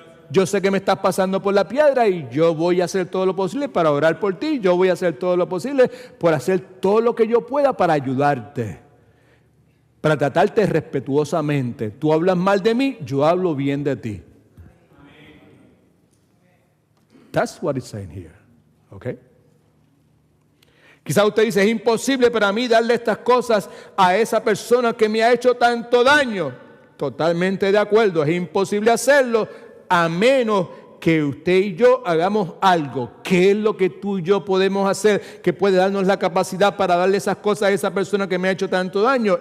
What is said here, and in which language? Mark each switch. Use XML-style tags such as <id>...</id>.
<es>Yo sé que me estás pasando por la piedra y yo voy a hacer todo lo posible para orar por ti, yo voy a hacer todo lo posible por hacer todo lo que yo pueda para ayudarte, para tratarte respetuosamente. Tú hablas mal de mí, yo hablo bien de ti.</es> <en>That's what it's saying here, okay?</en> <es>Quizás usted dice, es imposible para mí darle estas cosas a esa persona que me ha hecho tanto daño. Totalmente de acuerdo, es imposible hacerlo a menos que usted y yo hagamos algo. ¿Qué es lo que tú y yo podemos hacer que puede darnos la capacidad para darle esas cosas a esa persona que me ha hecho tanto daño?</es>